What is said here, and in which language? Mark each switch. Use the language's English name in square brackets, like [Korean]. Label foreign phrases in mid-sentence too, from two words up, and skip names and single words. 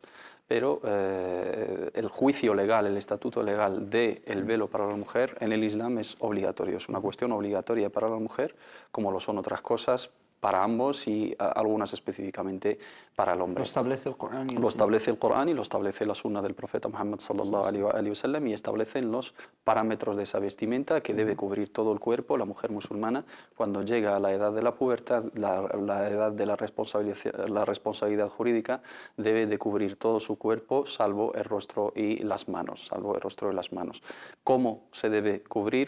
[Spanish] Pero el juicio legal, el estatuto legal del velo para la mujer en el Islam es obligatorio, es una cuestión obligatoria para la mujer, como lo son otras cosas para ambos y algunas específicamente para el hombre. Lo establece el Corán. Lo establece el Corán y lo establece la Sunna del profeta Muhammad [Arabic] صلى الله عليه وسلم [Spanish] y establecen los parámetros de esa vestimenta que debe cubrir todo el cuerpo. La mujer musulmana, cuando llega a la edad de la pubertad, la edad de la responsabilidad jurídica, debe de cubrir todo su cuerpo salvo el rostro y las manos, ¿Cómo se debe cubrir?